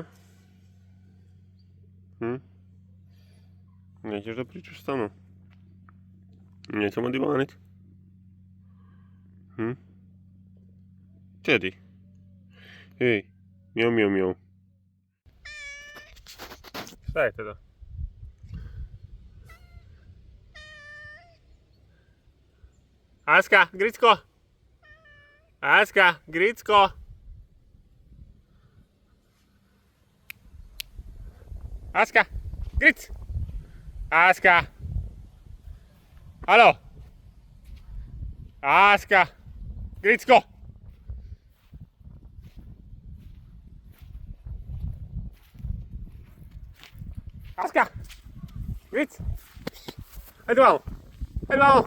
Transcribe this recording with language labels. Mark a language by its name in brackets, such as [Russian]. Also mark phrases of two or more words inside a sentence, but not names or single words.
[Serbian] Nećeš da pričaš sa mnom? Nećemo divanit? Tedi? Ej, mjau mjau mjau. Šta je Teda? Aska, Gricko! Aska, Gricko! Aska! Gric! Aska! Alo! Aska! Gricko! Aska! Gric! Ajde vamo! Ajde vamo!